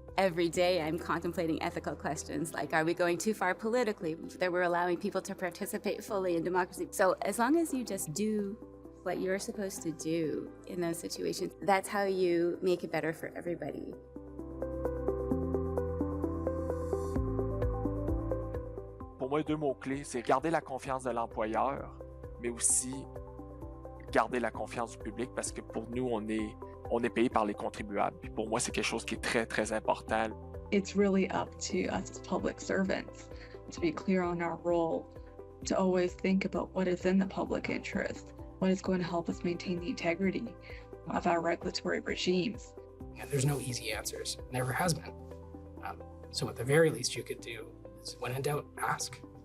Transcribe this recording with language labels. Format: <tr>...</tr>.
<en>Every day I'm contemplating ethical questions like, are we going too far politically, that we're allowing people to participate fully in democracy? So as long as you just do what you're supposed to do in those situations, that's how you make it better for everybody.</en> <fr>Pour moi, deux mots-clés, c'est garder la confiance de l'employeur, mais aussi garder la confiance du public, parce que pour nous, on est payé par les contribuables. Puis pour moi, c'est quelque chose qui est très, très important.</fr> <en>It's really up to us as public servants to be clear on our role, to always think about what is in the public interest, what is going to help us maintain the integrity of our regulatory regimes. And there's no easy answers, never has been. So at the very least you could do is, when in doubt, ask.</en>